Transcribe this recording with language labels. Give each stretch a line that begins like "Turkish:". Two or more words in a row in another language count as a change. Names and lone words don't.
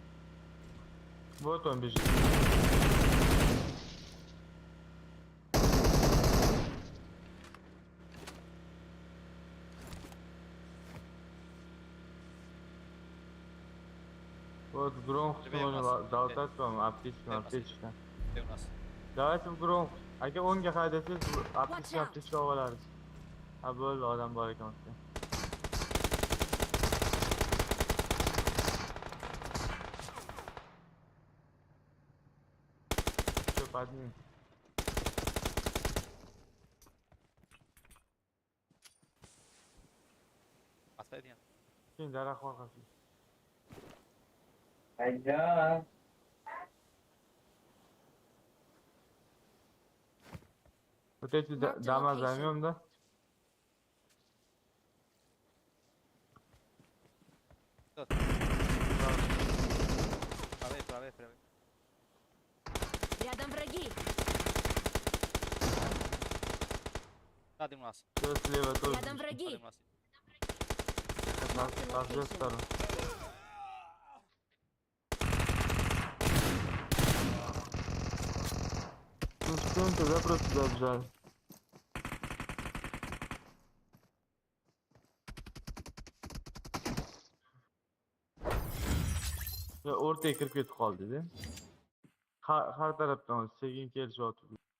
Russian: Вот он бежит. Вот громко Тебе у нас. залутать, по-моему, аптечка, Где у нас? аптечка. Где у нас? Давайте в громко.
Uzbek: Aka o'ngga haydasangiz
English: Watch out.
Uzbek: aptechka olib olasiz. Ha bo'ldi, odam bor ekan o'tda. Ko'p admin.
Russian: Отойди.
Uzbek: Keyin daraxt orqasiga.
Russian: Пойдем. Вот эти
English: Mark the
Russian: дома
English: location.
Russian: займем, да? Правее, правее, правее. Рядом враги. Сзади у нас. Всё, слева тоже. Рядом Сзади враги. у нас. С двух сторон. Ну, что тогда просто добежали.
Uzbek: O'rtaga kirib ketib qoldi-da. Har tarafdan sekin kelishyapti.